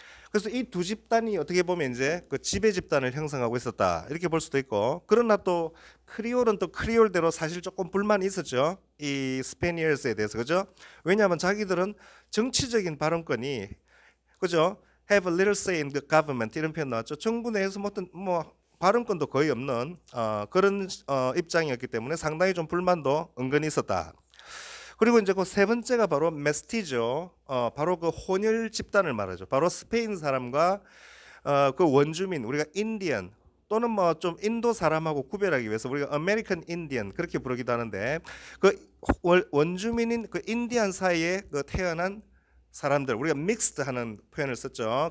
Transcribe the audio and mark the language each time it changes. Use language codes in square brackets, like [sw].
[ko] 그래서 이 두 집단이 어떻게 보면 이제 그 지배 집단을 형성하고 있었다 이렇게 볼 수도 있고, 그러나 또 크리올은 또 크리올대로 사실 조금 불만이 있었죠. 이 스페니얼스에 대해서, 그죠? 왜냐하면 자기들은 정치적인 발언권이, 그죠? [en] Have a little say in the government [ko] 이런 표현 나왔죠. 정부 내에서 뭐 발언권도 거의 없는 그런 입장이었기 때문에 상당히 좀 불만도 은근히 있었다. 그리고 이제 그 세 번째가 바로 메스티죠. 바로 그 혼혈 집단을 말하죠. 바로 스페인 사람과 그 원주민, 우리가 인디언 또는 뭐 좀 인도 사람하고 구별하기 위해서 우리가 아메리칸 인디언 그렇게 부르기도 하는데 그 원주민인 그 인디언 사이에 그 태어난 사람들, 우리가 믹스드 하는 표현을 썼죠.